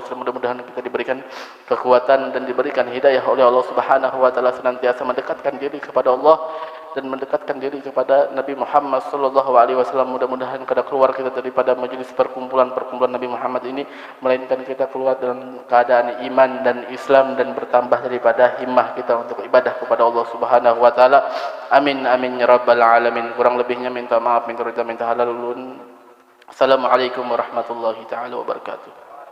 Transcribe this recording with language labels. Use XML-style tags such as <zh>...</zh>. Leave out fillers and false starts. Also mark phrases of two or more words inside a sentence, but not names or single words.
<id>Mudah-mudahan kita diberikan kekuatan dan diberikan hidayah oleh Allah</id> <ar>Subhanahu wa taala,</ar> <id>senantiasa mendekatkan diri kepada Allah dan mendekatkan diri kepada Nabi Muhammad</id> <ar>sallallahu alaihi wasallam.</ar> <id>Mudah-mudahan kada keluar kita daripada majelis perkumpulan Nabi Muhammad ini, melainkan kita keluar dalam keadaan iman dan Islam dan bertambah daripada himmah kita untuk ibadah kepada Allah</id> <ar>Subhanahu wa taala. Amin amin ya rabbal alamin.</ar> <id>Kurang lebihnya minta maaf, minta halal ulun.</id> <ar>Assalamualaikum warahmatullahi taala wabarakatuh.</ar>